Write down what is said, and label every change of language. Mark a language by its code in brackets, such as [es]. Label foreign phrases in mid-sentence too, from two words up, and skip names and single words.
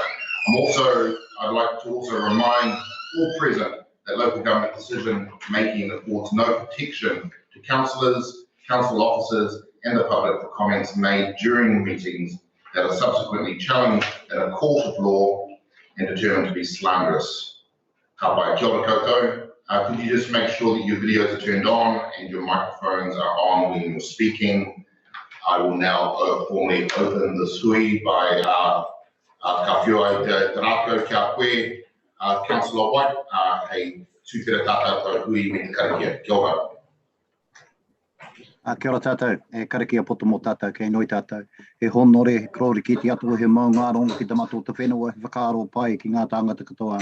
[en] I'd like to also remind all present that local government decision making affords no protection to councillors, council officers and the public for comments made during meetings that are subsequently challenged in a court of law and determined to be slanderous. [mi] Ka pai, kia ora koutou. [en] Could you just make sure that your videos are turned on and your microphones are on when you're speaking? I will now formally open this hui by [mi] ka whiua te rākau kia koe, Councillor White, hei tūwhera tātou hui me te karakia. Kia ora. Kia ora tātou, e karakia poto mō tātou, kei noi tātou. He honore, he krori ki te atua, he maunga rongo ki te mato te whenua, he whakaaro pai ki ngā tāngata katoa.